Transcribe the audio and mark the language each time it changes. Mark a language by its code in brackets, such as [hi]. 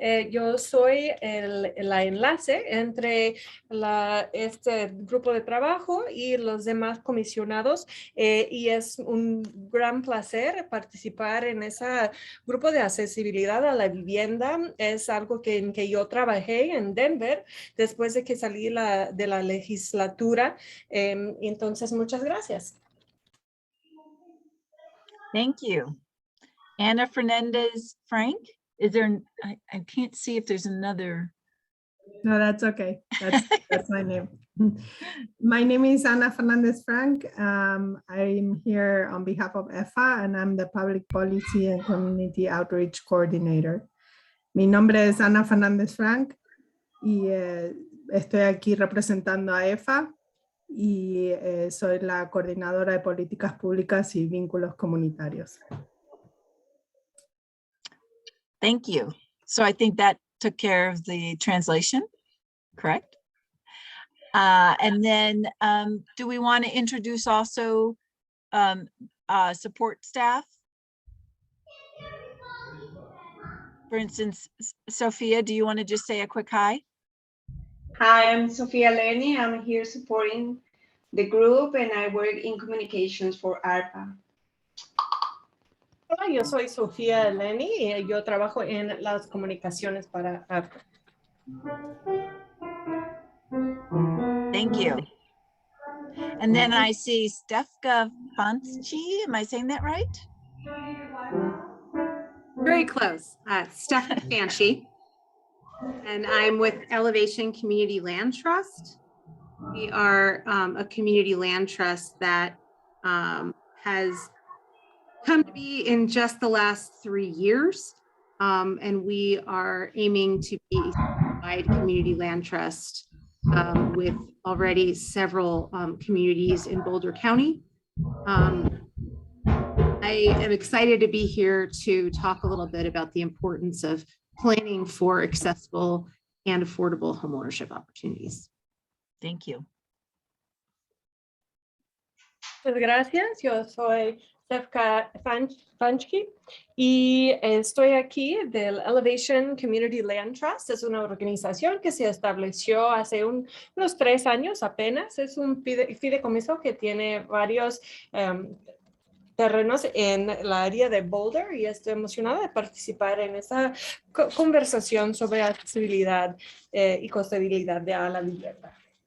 [es] Yo soy la enlace entre este grupo de trabajo y los demás comisionados, y es un gran placer participar en ese grupo de accesibilidad a la vivienda. Es algo en que yo trabajé en Denver después de que salí de la legislatura. Entonces, muchas gracias. [en] Thank you. Anna Fernandez Frank, is there, I can't see if there's another. No, that's okay. That's my name. My name is Ana Fernandez Frank. I'm here on behalf of EFA, and I'm the Public Policy and Community Outreach Coordinator. [es] Mi nombre es Ana Fernández Frank y estoy aquí representando a EFA y soy la coordinadora de políticas públicas y vínculos comunitarios. [en] Thank you. So I think that took care of the translation, correct? And then do we want to introduce also support staff? For instance, Sophia, do you want to just say a quick hi? Hi, I'm Sofia Lerny. I'm here supporting the group and I work in communications for ARPA. Hola, yo soy Sofía Eleni y yo trabajo en las comunicaciones para ARPA. Thank you. And then I see Stefka Fanchi. Am I saying that right? Very close. Stephanie Banshee. And I'm with Elevation Community Land Trust. We are a community land trust that has come to be in just the last 3 years. And we are aiming to be a wide community land trust with already several communities in Boulder County. I am excited to be here to talk a little bit about the importance of planning for accessible and affordable homeownership opportunities. Thank you. [es] Muchas gracias. Yo soy Stefka Fanchi y estoy aquí del Elevation Community Land Trust. Es una organización que se estableció hace unos 3 años apenas. Es un fideicomiso que tiene varios terrenos en la área de Boulder y estoy emocionada de participar en esta conversación sobre accesibilidad y costabilidad de la vivienda.